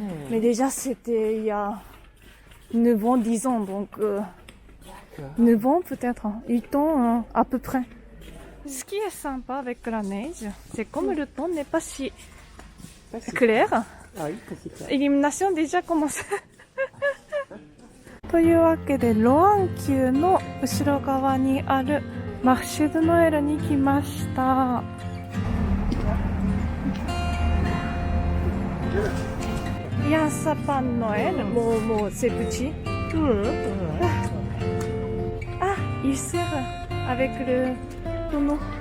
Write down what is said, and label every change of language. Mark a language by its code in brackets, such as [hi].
[fr] Mais déjà, c'était il y a 9 ans, 10 ans. Donc, 9 ans peut-être, 8 ans à peu près. Ce qui est sympa avec la neige, c'est comme le temps n'est pas si clair. Ah oui, c'est clair. Illumination déjà commencé. [ja] というわけで、ロアン宮の後ろ側にあるマッシュドノエルに来ました。 [fr] Il y a un sapin de Noël, bon, c'est petit. Ah, il sert avec le tonneau.